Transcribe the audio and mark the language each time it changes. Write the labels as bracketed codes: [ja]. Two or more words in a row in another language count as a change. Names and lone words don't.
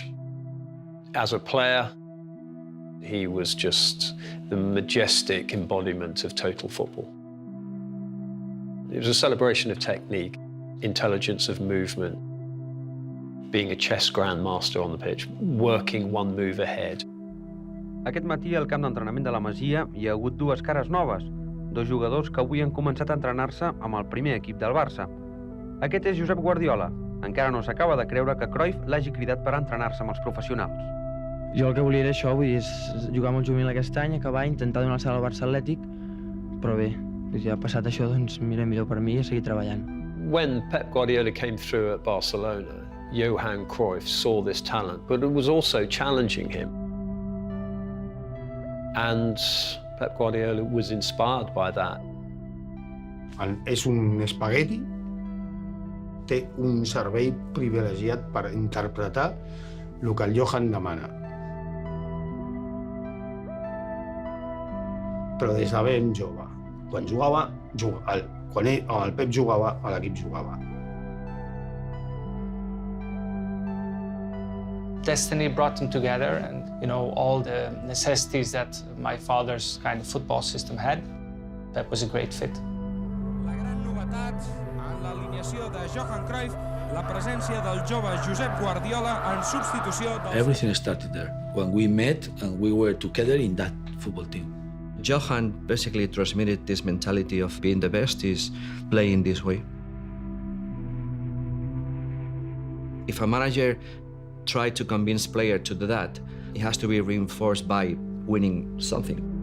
[en] As a player, he was just the majestic embodiment of total football. It was a celebration of technique, intelligence of movement, being a chess grandmaster on the pitch, working one move ahead. [ca] Aquest matí al camp d'entrenament de la Masia hi ha hagut dues cares noves, dos jugadors que avui han començat a entrenar-se amb el primer equip del Barça. Aquest és Josep Guardiola. Encara no s'acaba de creure que Cruyff l'hagi cridat per entrenar-se amb els professionals. Jo el que volia era això, vull dir, és jugar amb el juvenil aquest any, acabar, intentar donar el salt al Barça Atlètic, però bé, ja passat això, doncs mira, millor per mi i seguir treballant. [en] When Pep Guardiola came through at Barcelona, Johan Cruyff saw this talent, but it was also challenging him. And Pep Guardiola was inspired by that. [ca] És un espagueti, té un cervell privilegiat per interpretar el que el Johan demana. Però des de ben jove, quan jugava, Quan el Pep jugava, l'equip jugava. [en] Destiny brought them together, and all the necessities that my father's kind of football system had. Pep was a great fit. [ca] La gran novetat en l'alineació de Johan Cruyff, la presència del jove Josep Guardiola en substitució del... [en] Everything started there, when we met and we were together in that football team. Johan basically transmitted this mentality of being the best is playing this way. If a manager tried to convince player to do that, it has to be reinforced by winning something.